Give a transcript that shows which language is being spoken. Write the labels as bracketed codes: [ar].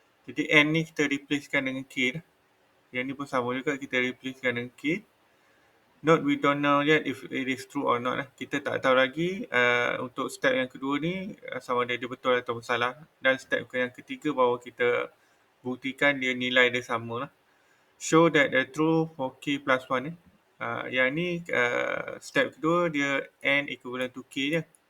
[ms] Jadi n ni kita replacekan dengan k lah. Yang ni pun sama juga, kita replacekan dengan k. [en] Note we don't know yet if it is true or not. [ms] Kita tak tahu lagi untuk step yang kedua ni sama ada dia betul atau salah. Dan step yang ketiga bahawa kita buktikan dia nilai dia sama lah. [en] Show that the true for k plus 1 [ms] ni. Yang ni step kedua dia n equivalent to k je.